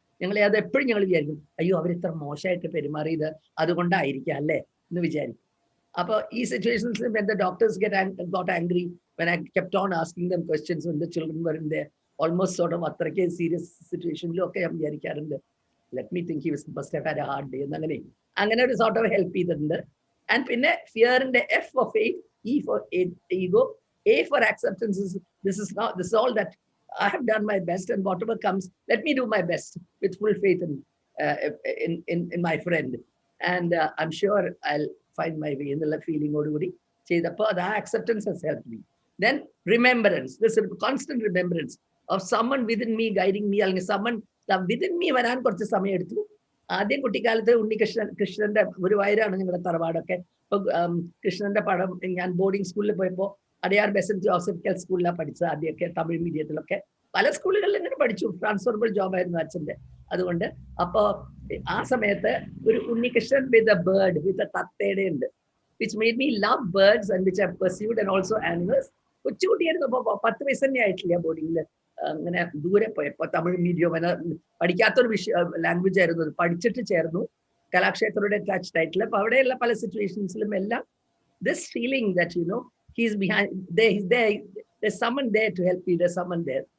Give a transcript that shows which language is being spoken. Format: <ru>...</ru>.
<ml>ഞങ്ങളെ അത് എപ്പോഴും ഞങ്ങൾ വിചാരിക്കും, അയ്യോ അവരിത്ര മോശമായിട്ട് പെരുമാറിയത് അതുകൊണ്ടായിരിക്കാം അല്ലേ എന്ന് വിചാരിക്കും. അപ്പോൾ ഈ situations</ml> <en>when the doctors got angry when I kept on asking them questions when the children were in there almost sort of</en> <ml>അത്രയ്ക്ക് സീരിയസ് സിറ്റുവേഷനിലൊക്കെ ഞാൻ വിചാരിക്കാറുണ്ട്,</ml> <en>let me think he must have had a hard day</en> <ml>എന്നങ്ങനെ ഒരു sort of help ചെയ്തിട്ടുണ്ട്.</ml> <en>And</en> <ml>pinne</ml> <en>fear in the F for faith, E for ego, A for acceptance. This is all that I have done my best, and whatever comes, let me do my best with full faith in my friend. And I'm sure I'll find my way in the feeling. The acceptance has helped me. Then remembrance, this constant remembrance of someone within me guiding me, or someone within me</en> <ml>വരാൻ കുറച്ച് സമയം എടുത്തു. ആദ്യം കുട്ടിക്കാലത്ത് കൃഷ്ണന്റെ ഗുരുവായൂരാണ് ഞങ്ങളുടെ തറവാടൊക്കെ. ഇപ്പൊ കൃഷ്ണന്റെ പടം ഞാൻ ബോർഡിംഗ് സ്കൂളിൽ പോയപ്പോൾ അടയാർ ബെസന്റ് ജോസഫ് സ്കൂളിലാണ് പഠിച്ചത് ആദ്യമൊക്കെ, തമിഴ് മീഡിയത്തിലൊക്കെ. പല സ്കൂളുകളിൽ ഇങ്ങനെ പഠിച്ചു. ട്രാൻസ്ഫോർബിൾ ജോബ് ആയിരുന്നു അച്ഛന്റെ. അതുകൊണ്ട് അപ്പോ ആ സമയത്ത് ഒരു Unnikrishnan with a bird, with a തത്തയുടെ ഉണ്ട്,</ml> <en>Which made me love birds and which I pursued and also animals.</en> <ml>കൊച്ചുകുട്ടിയായിരുന്നു. അപ്പൊ 10 വയസ്സ് തന്നെ ആയിട്ടില്ല ബോർഡിങ്ങിൽ. അങ്ങനെ ദൂരെ പോയപ്പോ തമിഴ് മീഡിയം പഠിക്കാത്തൊരു ലാംഗ്വേജ് ആയിരുന്നു. പഠിച്ചിട്ട് ചേർന്നു, കലാക്ഷേത്രയുടെ അറ്റാച്ച്ഡ് ആയിട്ടുള്ള. അപ്പൊ അവിടെയുള്ള പല സിറ്റുവേഷൻസിലും എല്ലാം</ml> <en>this feeling that he's behind, there's someone there to help me, there's someone there.</en>